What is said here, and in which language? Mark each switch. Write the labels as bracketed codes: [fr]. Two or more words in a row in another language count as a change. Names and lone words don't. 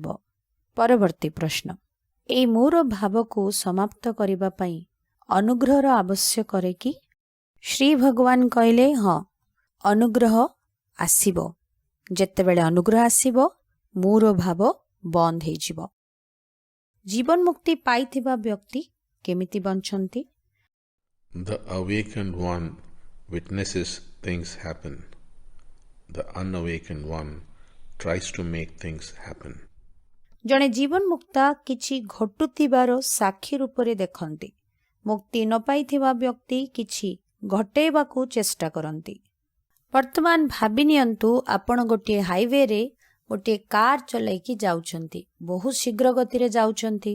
[or] ପରବର୍ତ୍ତୀ ପ୍ରଶ୍ନ, ଏଇ ମୋର ଭାବକୁ ସମାପ୍ତ କରିବା ପାଇଁ ଅନୁଗ୍ରହର ଆବଶ୍ୟକ କରେ କି? ଶ୍ରୀ ଭଗବାନ କହିଲେ, ହଁ, ଅନୁଗ୍ରହ ଆସିବ। ଯେତେବେଳେ ଅନୁଗ୍ରହ ଆସିବ, ମୋର ଭାବ ବନ୍ଦ ହେଇଯିବ। ଜୀବନ ମୁକ୍ତି ପାଇଥିବା ବ୍ୟକ୍ତି କେମିତି ବଞ୍ଚନ୍ତି? [en] The awakened one witnesses things happen. The unawakened one tries to make things happen. [or] ଜଣେ ଜୀବନ ମୁକ୍ତା କିଛି ଘଟୁଥିବାର ସାକ୍ଷୀ ରୂପରେ ଦେଖନ୍ତି। ମୁକ୍ତି ନ ପାଇଥିବା ବ୍ୟକ୍ତି କିଛି ଘଟେଇବାକୁ ଚେଷ୍ଟା କରନ୍ତି। ବର୍ତ୍ତମାନ ଭାବି ନିଅନ୍ତୁ, ଆପଣ ଗୋଟିଏ ହାଇୱେରେ ଗୋଟିଏ କାର୍ ଚଲାଇକି ଯାଉଛନ୍ତି, ବହୁତ ଶୀଘ୍ର ଗତିରେ ଯାଉଛନ୍ତି।